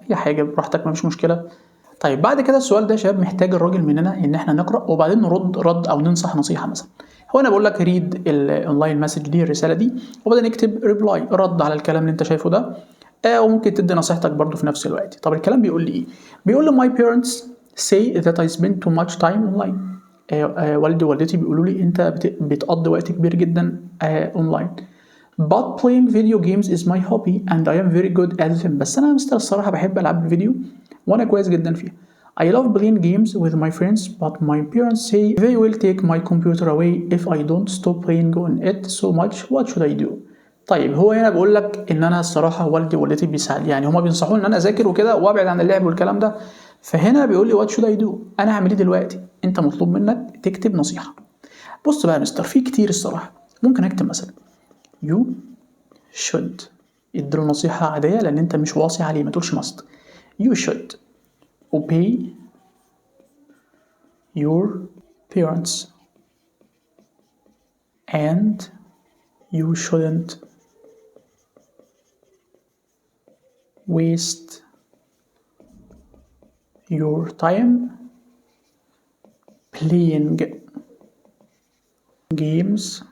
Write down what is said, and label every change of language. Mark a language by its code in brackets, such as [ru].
[ar] اي حاجه براحتك مفيش مشكله. طيب بعد كده السؤال ده يا شباب محتاج الراجل مننا ان احنا نقرا وبعدين نرد رد او ننصح نصيحه مثلا. هو انا بقول لك [en] read الاونلاين message [ar] دي، الرساله دي، وبعدين اكتب ريبلاي، رد على الكلام اللي انت شايفه ده. وممكن تدي نصيحتك برضو في نفس الوقت. طب الكلام بيقول لي [en] ايه؟ بيقول لي my parents say that I spend too much time online. [ar] والدي ووالدتي بيقولوا لي انت بتقضي وقت كبير جدا اونلاين. [en] But playing video games is my hobby and I am very good at them. [ar] بس انا مستر الصراحه بحب العاب الفيديو وانا كويس جدا فيها. [en] I love playing games with my friends but my parents say they will take my computer away if I don't stop playing on it so much. What should I do? [ar] طيب هو هنا بقول لك ان انا الصراحه والدي ووالدتي بيساعد، يعني هما بينصحوني ان انا اذاكر وكده وابعد عن اللعب والكلام ده. فهنا بيقول لي [en] what should I do, [ar] انا هعمل ايه دلوقتي؟ انت مطلوب منك تكتب نصيحه. بص بقى يا مستر في كتير الصراحه، ممكن اكتب مثلا [en] you should، [ar] اديله نصيحه عاديه لان انت مش واصي عليه، ما تقولش must. [en] you should obey your parents and you shouldn't waste your time playing games.